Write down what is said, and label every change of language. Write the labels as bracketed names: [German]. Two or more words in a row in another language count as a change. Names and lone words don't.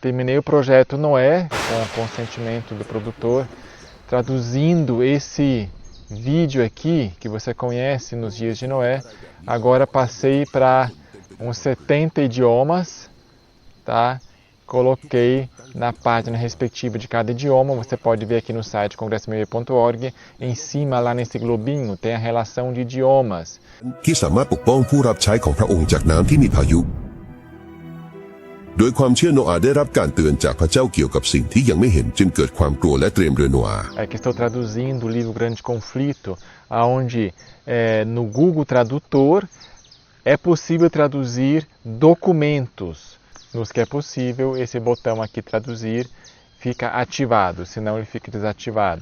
[Portuguese] terminei o projeto Noé, com o consentimento do produtor, traduzindo esse vídeo aqui, que você conhece nos dias de Noé. Agora passei para uns 70 idiomas, tá? Coloquei na página respectiva de cada idioma, você pode ver aqui no site congressomv.org, em cima lá nesse globinho tem a relação de idiomas. [Thai] ที่สามารถปกป้องผู้รับใช้ของพระองค์จากน้ำที่มีพายุโดยความเชื่อโนอาห์ได้รับการเตือนจากพระเจ้าเกี่ยวกับสิ่งที่ยังไม่เห็นจึงเกิดความกลัวและเตรียมเรือโนอาห์ [Portuguese] É que estou traduzindo o livro Grande Conflito, onde no Google Tradutor é possível traduzir documentos. Nos que é possível, esse botão aqui traduzir fica ativado, senão ele fica desativado.